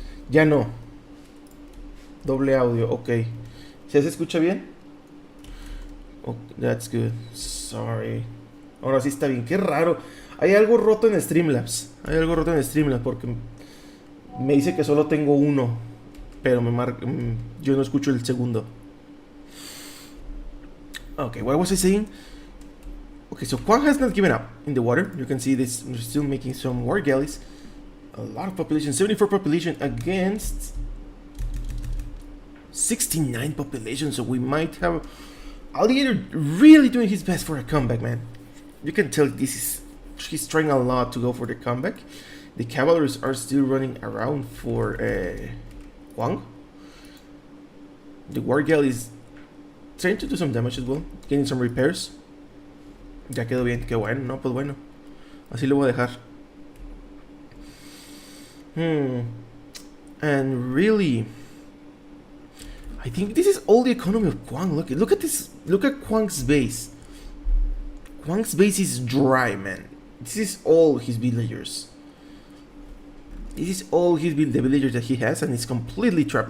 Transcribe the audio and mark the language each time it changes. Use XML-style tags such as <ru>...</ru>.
<es>Ya no. Doble audio, ok. ¿Ya se escucha bien?</es> <en>Oh, that's good. Sorry.</en> <es>Ahora sí está bien. Qué raro. Hay algo roto en Streamlabs. Porque me dice que solo tengo uno, pero yo no escucho el segundo.</es> <en>Okay, what was I saying? Okay, so Quang has not given up in the water. You can see this, we're still making some war galleys. A lot of population, 74 population against 69 population, so we might have Alligator really doing his best for a comeback, man. You can tell he's trying a lot to go for the comeback. The cavalries are still running around for Quang. The war galley is trying to do some damage as well, getting some repairs.</en> <es>Ya quedó bien, qué bueno, no, pues bueno. Así lo voy a dejar.</es> <en>And really, I think this is all the economy of Quang. Look at this. Look at Quang's base. Quang's base is dry, man. This is all his villagers. This is all the villagers that he has, and it's completely trapped.</en>